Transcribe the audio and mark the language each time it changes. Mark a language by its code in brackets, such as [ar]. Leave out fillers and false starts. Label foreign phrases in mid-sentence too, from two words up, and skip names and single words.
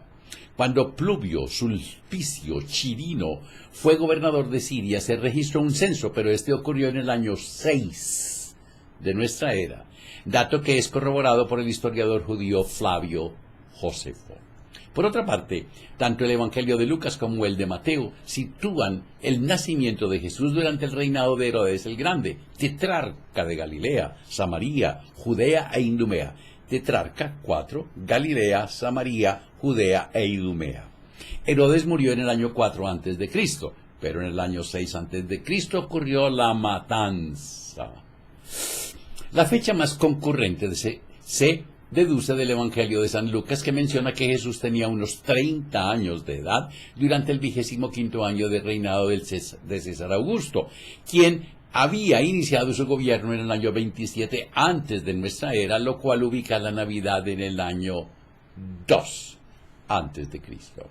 [es] Cuando Pluvio Sulpicio Chirino fue gobernador de Siria, se registró un censo, pero este ocurrió en el año 6 de nuestra era, dato que es corroborado por el historiador judío Flavio Josefo. Por otra parte, tanto el Evangelio de Lucas como el de Mateo sitúan el nacimiento de Jesús durante el reinado de Herodes el Grande, tetrarca de Galilea, Samaria, Judea e Idumea. Tetrarca, 4, Galilea, Samaria, Judea e Idumea. Herodes murió en el año 4 a.C., pero en el año 6 a.C. ocurrió la matanza. La fecha más concurrente se deduce del Evangelio de San Lucas, que menciona que Jesús tenía unos 30 años de edad durante el 25º año de reinado de César Augusto, quien había iniciado su gobierno en el año 27 antes de nuestra era, lo cual ubica la Navidad en el año 2 antes de Cristo.